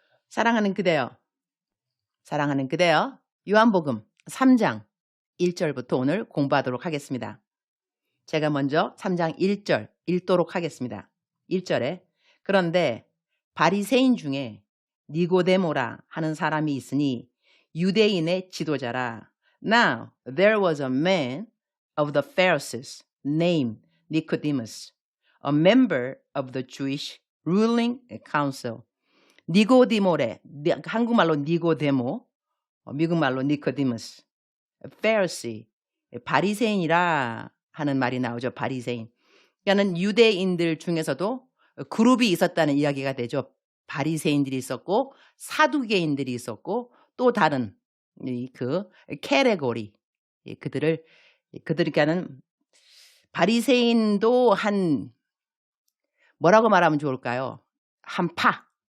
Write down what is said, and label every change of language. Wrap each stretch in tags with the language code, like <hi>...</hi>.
<ko>사랑하는 그대여, 사랑하는 그대여, 요한복음 3장 1절부터 오늘 공부하도록 하겠습니다. 제가 먼저 3장 1절 읽도록 하겠습니다. 1절에 그런데 바리새인 중에 니고데모라 하는 사람이 있으니 유대인의 지도자라.</ko> <en>Now there was a man of the Pharisees named Nicodemus, a member of the Jewish ruling council.</en> <ko>니고디모래, 한국말로 니고데모, 미국말로 니코디무스, Pharisee, 바리새인이라 하는 말이 나오죠. 바리새인. 그러니까는 유대인들 중에서도 그룹이 있었다는 이야기가 되죠. 바리새인들이 있었고 사두개인들이 있었고 또 다른 그 캐테고리 그들이니까는 바리새인도 한 뭐라고 말하면 좋을까요? 한 파.</ko>